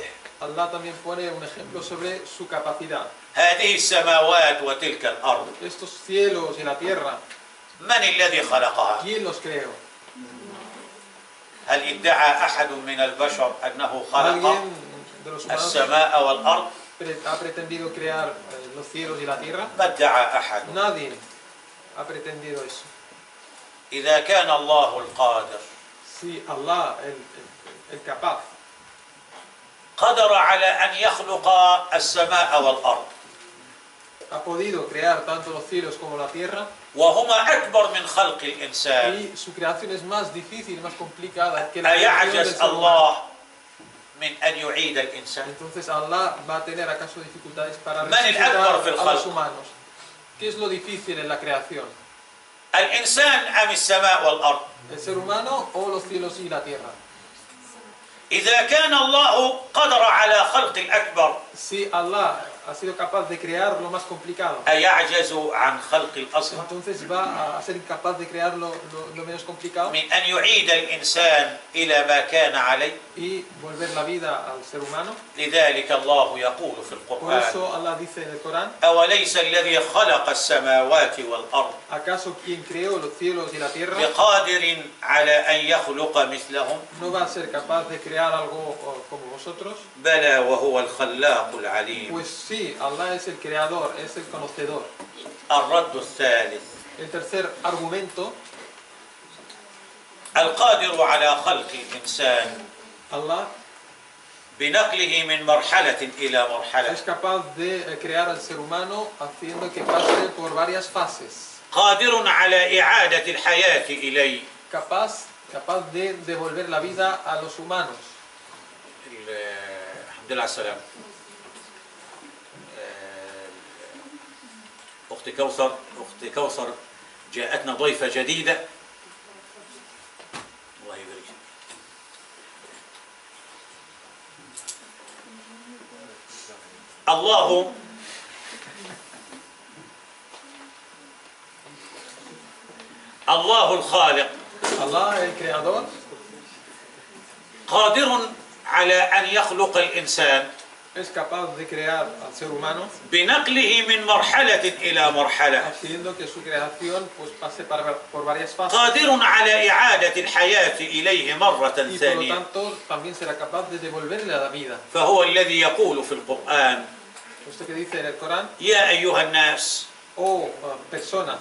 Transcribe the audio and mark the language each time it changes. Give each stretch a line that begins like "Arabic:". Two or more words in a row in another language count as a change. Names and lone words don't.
Spanish: Allah también pone un ejemplo sobre su capacidad.
Arabic: هذه السماوات وتلك الأرض
Spanish: Estos cielos y la tierra,
Arabic: من الذي خلقها؟
Spanish: ¿quién los creó?
Arabic: هل ادعى أحد من البشر أنه خلق
Spanish: ¿Alguien de los humanos
Arabic: السماء والأرض؟
Spanish: ha pretendido crear los cielos y la tierra?
Arabic: ما ادعى أحد.
Spanish: Nadie ha pretendido eso.
Arabic: إذا كان الله القادر
Spanish: Si Allah, el capaz,
Arabic: قدر على أن يخلق السماء والأرض
Spanish: ha podido crear tanto los cielos como la tierra,
Arabic: وهما أكبر من خلق الإنسان،
Spanish: y su creación es más difícil, más complicada que la creación del
Arabic: أيعجز
Spanish: ser humano.
Arabic: الله من أن يعيد الإنسان؟
Spanish: Entonces Allah va a tener acaso dificultades para
Arabic: من الأكبر
Spanish: resucitar
Arabic: fil
Spanish: a
Arabic: khalq.
Spanish: los humanos. ¿Qué es lo difícil en la creación?
Arabic: الإنسان أم السماء والأرض؟
Spanish: ¿El ser humano o los cielos y la tierra?
Arabic: إذا كان الله قدر على خلق الأكبر
Spanish: Si Allah ha sido capaz de crear lo más complicado,
Arabic: أيعجز عن خلق الأصغر؟
Spanish: entonces va a ser incapaz de crear lo menos complicado
Arabic: من أن يعيد الإنسان إلى ما كان عليه.
Spanish: y volver la vida al ser humano.
Arabic: لذلك الله يقول في
Spanish: Por
Arabic: القرآن:
Spanish: eso Allah dice en el Corán:
Arabic: أوليس الذي خلق السماوات والأرض
Spanish: ¿acaso quien creó los cielos y la tierra
Arabic: بقادر على أن يخلق مثلهم؟
Spanish: no va a ser capaz de crear algo como vosotros?
Arabic: بلى وهو الخلاق العليم.
Spanish: Pues sí, Allah es el creador, es el conocedor.
Arabic: الرد الثالث:
Spanish: El tercer argumento:
Arabic: القادر على خلق الإنسان
Spanish: Allah
Arabic: بنقله من مرحلة إلى
Spanish: es
Arabic: مرحلة،
Spanish: capaz de crear al ser humano haciendo que pase por varias fases.
Arabic: قادر على إعادة الحياة إليه.
Spanish: Capaz de devolver la vida a los humanos.
Arabic: الحمد لله على السلامة. أختي كوثر جاءتنا ضيفة جديدة. الله يبارك فيك. الله الخالق
Spanish: Allah, el creador,
Arabic: قادر على أن يخلق الإنسان
Spanish: es capaz de crear al ser humano
Arabic: بنقله من مرحلة إلى مرحلة،
Spanish: haciendo que su creación pues pase por varias fases.
Arabic: قادر على إعادة الحياة إليه مرة
Spanish: Y por lo
Arabic: ثانية.
Spanish: tanto también será capaz de devolverle a la vida.
Arabic: فهو الذي يقول في القرآن:
Spanish: Usted que dice en el Corán:
Arabic: يا أيها الناس
Spanish: oh personas,